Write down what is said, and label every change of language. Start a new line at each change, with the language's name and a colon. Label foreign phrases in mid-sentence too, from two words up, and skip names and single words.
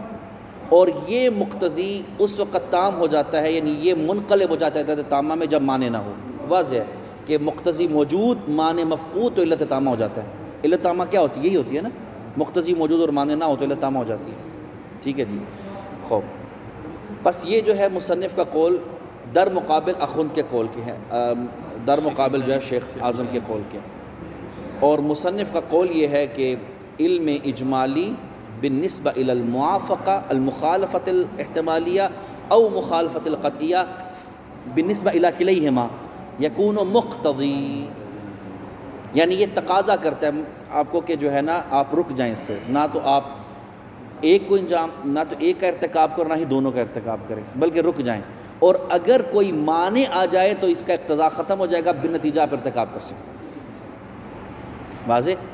Urdu: اور یہ مقتضی اس وقت تام ہو جاتا ہے، یعنی یہ منقلب ہو جاتا ہے علت تامہ میں جب مانع نہ ہو. واضح ہے کہ
Arabic: مقتضی موجود مانع مفقود
Urdu: تو علت تامہ ہو جاتا ہے. علت تامہ کیا ہوتی ہے؟ یہی ہوتی ہے نا،
Arabic: مقتضی موجود
Urdu: اور مانع نہ ہو تو علت تامہ ہو جاتی ہے. ٹھیک ہے جی. خوب، بس یہ جو ہے مصنف کا قول در مقابل اخوند کے قول کے ہیں، در مقابل جو ہے شیخ اعظم کے قول کے. اور مصنف کا قول یہ ہے کہ
Arabic: علم اجمالی بالنسبہ الی الموافقہ المخالفت الاحتمالیہ او مخالفت القطعیہ بالنسبہ الی کلیہما یکون مقتضی.
Urdu: یعنی یہ تقاضا کرتا ہے آپ کو کہ جو ہے نا آپ رک جائیں اس سے، نہ تو آپ ایک کا ارتکاب کرو، نہ ہی دونوں کا ارتکاب کریں، بلکہ رک جائیں. اور اگر کوئی مانع آ جائے تو اس کا اقتضا ختم ہو جائے گا، بالنتیجہ آپ ارتکاب کر سکتے ہیں. واضح.